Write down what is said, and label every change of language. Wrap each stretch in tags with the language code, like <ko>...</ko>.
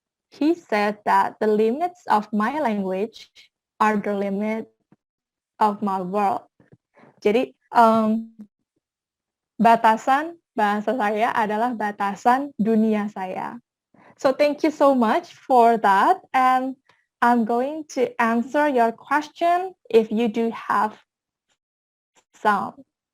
<en>He said that the limits of my language are the limit of my world.</en> <id>Jadi batasan bahasa saya adalah batasan dunia saya.</id> <en>So thank you so much for that, and I'm going to answer your question if you do have some.</en>